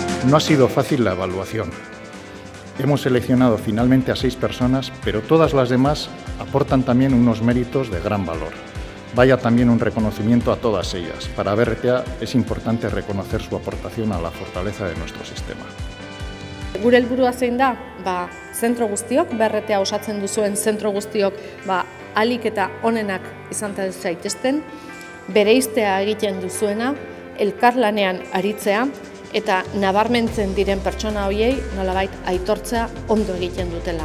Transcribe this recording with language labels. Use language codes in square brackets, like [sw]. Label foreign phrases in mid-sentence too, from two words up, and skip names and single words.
[es] No ha sido fácil la evaluación. Hemos seleccionado finalmente a 6 personas, pero todas las demás aportan también unos méritos de gran valor. Vaya también un reconocimiento a todas ellas. Para BRTA es importante reconocer su aportación a la fortaleza de nuestro sistema. [eu] Gure helburua zein da, zentro guztiok, BRTA osatzen duzuen zentro guztiok, ahalik eta onenak izan zaitezten, bereiztea egiten duzuena, elkarlanean aritzea, eta nabarmentzen diren pertsona horiei nolabait aitortzea ondo egiten dutela.